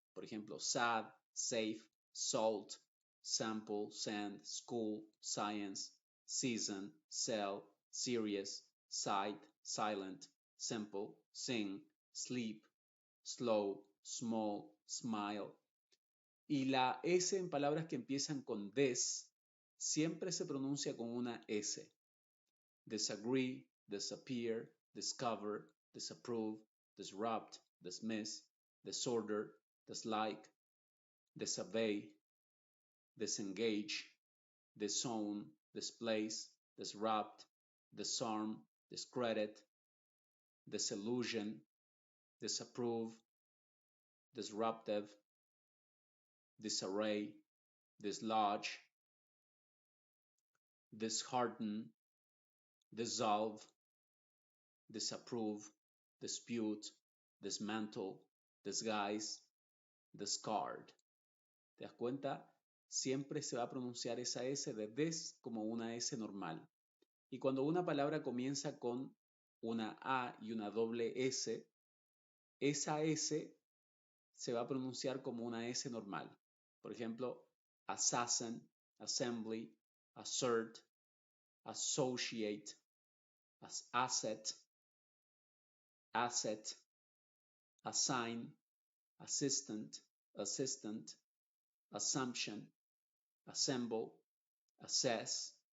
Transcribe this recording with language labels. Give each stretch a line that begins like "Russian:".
Spanish: Por ejemplo,
English: sad, safe, salt, sample, sand, school, science, season, sell, serious, sight, silent, simple, sing, sleep, slow, small, smile.
Spanish: Y la S en palabras que empiezan con des siempre se pronuncia con una S.
English: Disagree, disappear, discover, disapprove, disrupt, dismiss, disorder, dislike, disobey, disengage, disown, displace, disrupt, disarm, discredit, disillusion, disapprove, disruptive, disarray, dislodge, dishearten, dissolve, disapprove, dispute, dismantle, disguise, discard.
Spanish: ¿Te das cuenta? Siempre se va a pronunciar esa S de des como una S normal. Y cuando una palabra comienza con una A y una doble S, esa S se va a pronunciar como una S normal. Por ejemplo,
English: assassin, assembly, assert, associate, asset, asset, assign, assistant, assistant, assumption, assemble, assess,